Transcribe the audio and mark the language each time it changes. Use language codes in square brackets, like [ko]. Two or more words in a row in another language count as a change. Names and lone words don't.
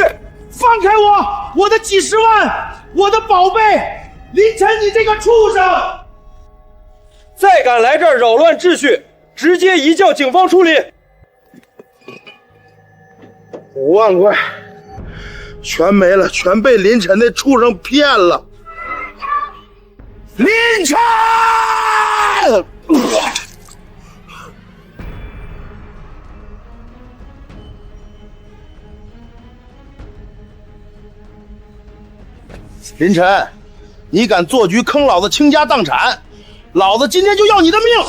[zh] 放開我！我的幾十萬，我的寶貝！林晨，你這個畜生！再敢來這兒擾亂秩序，直接移交警方處理。 5萬塊。全沒了，全被林晨那畜生騙了。林晨！林晨，你敢做局坑老子傾家蕩產，老子今天就要你的命！